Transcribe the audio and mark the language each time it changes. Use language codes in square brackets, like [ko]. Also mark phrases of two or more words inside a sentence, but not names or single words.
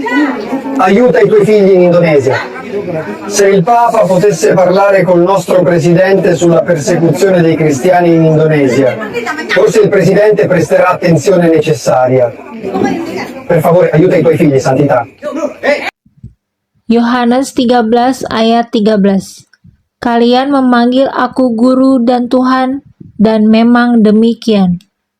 [it] Aiuta i tuoi figli in Indonesia. Se il Papa potesse parlare col nostro Presidente sulla persecuzione dei cristiani in Indonesia, forse il Presidente presterà attenzione necessaria. Per favore, aiuta i tuoi figli, Santità. [id] Yohanes 13 ayat 13. Kalian memanggil aku guru dan Tuhan, dan memang demikian.